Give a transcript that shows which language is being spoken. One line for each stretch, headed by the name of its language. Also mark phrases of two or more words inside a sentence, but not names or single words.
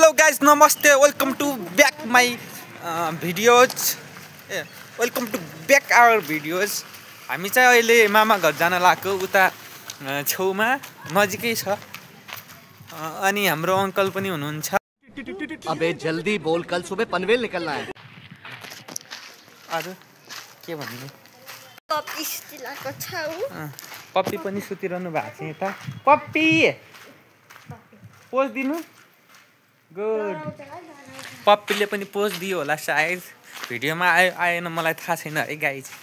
English: guys, namaste. Welcome to back my videos. Welcome to back our videos.
Nepali: हामी चाहिँ अहिले मामा घर जान लाग्यो उता छेउमा नजिकै छ अनि हाम्रो अंकल पनि हुनुहुन्छ।
Hindi: अबे जल्दी बोल, कल सुबह पनवेल निकलना है।
Nepali: अरु के भन्नु? पप्पी स्टिलाको छ उ। पप्पी पनि सुतिरहनु भएको छ यता। पप्पी पोज दिनु। गुड। पप्पीले पनि पोज दियो होला सायद। भिडियोमा आएन मलाई थाहा छैन है गाइज।